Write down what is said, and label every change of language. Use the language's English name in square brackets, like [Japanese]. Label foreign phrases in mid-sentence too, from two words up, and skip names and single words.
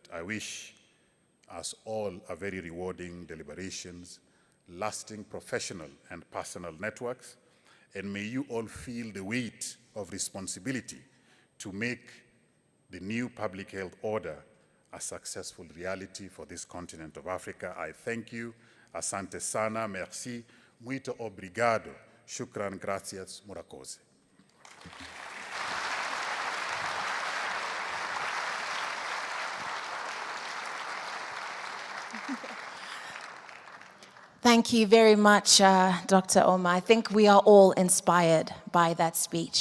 [English] I wish us all a very rewarding deliberations, lasting professional and personal networks, and may you all feel the weight of responsibility to make the new public health order a successful reality for this continent of Africa. I thank you. [Swahili] Asante sana, [French] merci, [Portuguese] muito obrigado, [Arabic] shukran, gracias, murakoze. [English] Thank you very much, Dr. Oma. I think we are all inspired by that speech.